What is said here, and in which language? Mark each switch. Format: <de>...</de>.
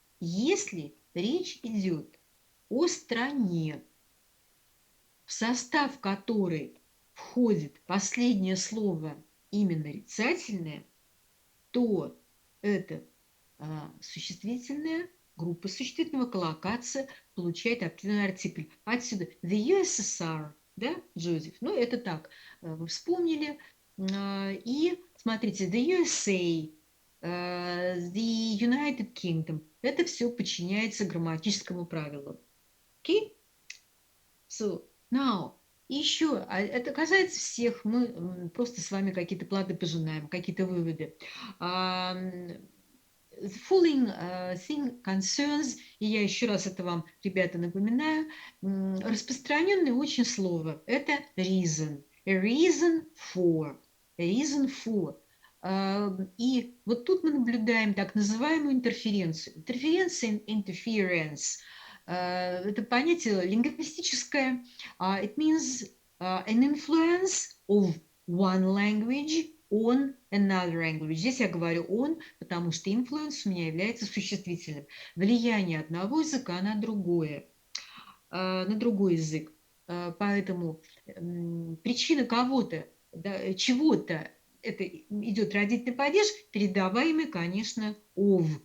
<ru>Если речь идет о стране, в состав которой входит последнее слово именно нарицательное, то это существительное, группа существительного, коллокация получает определенный артикль. Отсюда the USSR, да, Джозеф? Ну, это так, вы вспомнили. И смотрите, the USA, the United Kingdom. Это все подчиняется грамматическому правилу.</ru> <en>Okay? So, now,</en> <ru>еще, это касается всех, мы просто с вами какие-то плоды пожинаем, какие-то выводы.</ru> <en>The following thing concerns,</en> <ru>и я еще раз это вам, ребята, напоминаю, распространенное очень слово. Это reason.</ru> <en>A reason for. A reason for.</en> <ru>И вот тут мы наблюдаем так называемую интерференцию.</ru> <en>Interference.</en> <ru>Это понятие лингвистическое.</ru> <en>It means an influence of one language on another language.</en> <ru>Здесь я говорю on, потому что influence у меня является существительным. Влияние одного языка на другой язык. Поэтому причина кого-то, да, чего-то, это идет родительный падеж, передаваемый, конечно, of.</ru>